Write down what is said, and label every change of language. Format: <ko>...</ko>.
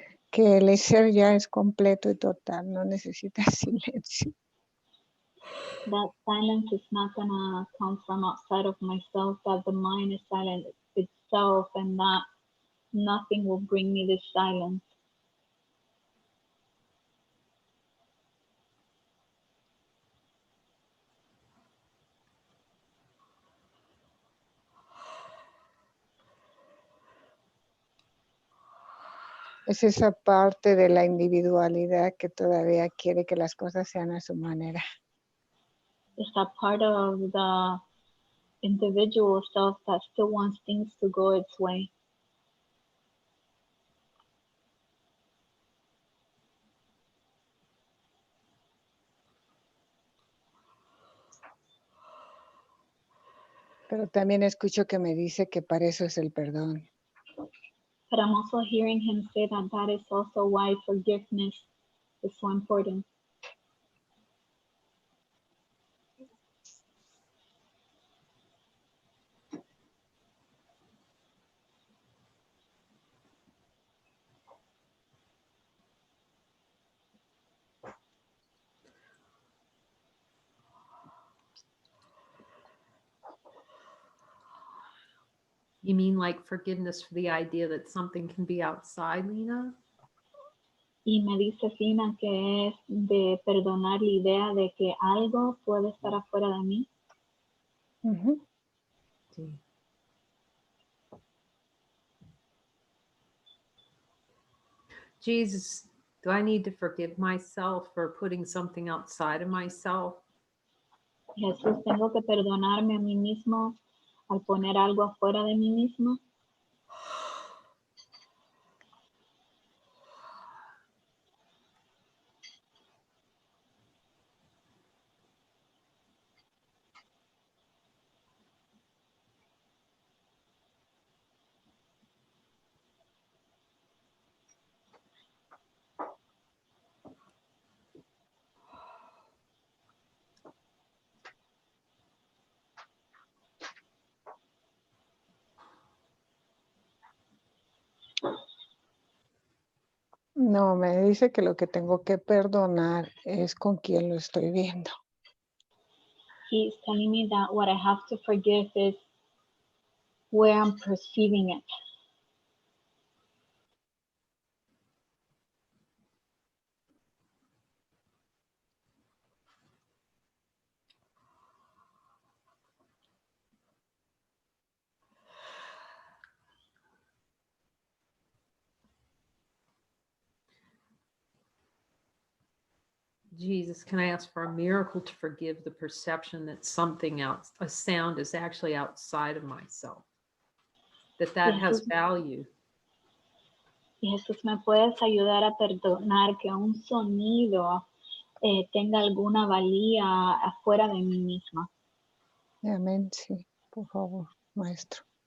<es>Que el ser ya es completo y total, no necesita silencio.</es> <en>That silence is not going to come from outside of myself, that the mind is silent itself, and that nothing will bring me this silence.</en> <es>Es esa parte de la individualidad que todavía quiere que las cosas sean a su manera.</es> <en>It's that part of the individual self that still wants things to go its way.</en> <es>Pero también escucho que me dice que para eso es el perdón.</es> <en>But I'm also hearing him say that that is also why forgiveness is so important. You mean like forgiveness for the idea that something can be outside, Lina?</en> <es>Y me dice Lina que es de perdonar la idea de que algo puede estar afuera de mí. Ujú. Sí.</es> <en>Jesus, do I need to forgive myself for putting something outside of myself?</en> <es>Jesús, tengo que perdonarme a mí mismo al poner algo afuera de mí mismo. No, me dice que lo que tengo que perdonar es con quien lo estoy viendo.</es> <en>He's telling me that what I have to forgive is where I'm perceiving it. Jesus, can I ask for a miracle to forgive the perception that something else, a sound is actually outside of myself, that has value?</en> <es>Y Jesús, ¿me puedes ayudar a perdonar que un sonido tenga alguna valía afuera de mí misma? Amén, sí, por favor, maestro.</es>